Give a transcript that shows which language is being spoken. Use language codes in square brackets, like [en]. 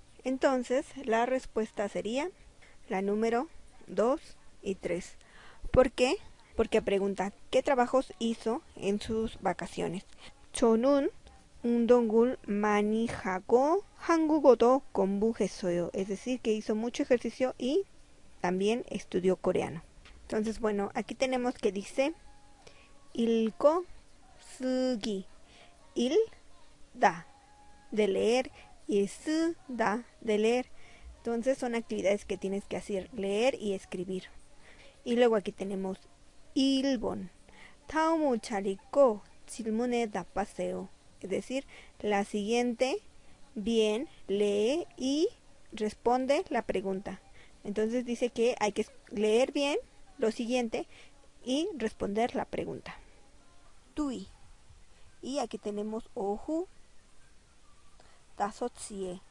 [es] Entonces, la respuesta sería la número 2 y 3. ¿Por qué? Porque pregunta, ¿qué trabajos hizo en sus vacaciones? [ko] 저는 운동을 많이 하고 한국어도 공부했어요. [es] Es decir, que hizo mucho ejercicio y también estudió coreano. Entonces, bueno, aquí tenemos que dice 읽고 쓰기. Da de leer y da de leer. Entonces son actividades que tienes que hacer, leer y escribir. Y luego aquí tenemos 1번. [ko] 다음을 잘 읽고 질문에 답하세요. [es] Es decir, la siguiente bien lee y responde la pregunta. Entonces dice que hay que leer bien lo siguiente y responder la pregunta. Tui. Y aquí tenemos ohu, 5시에.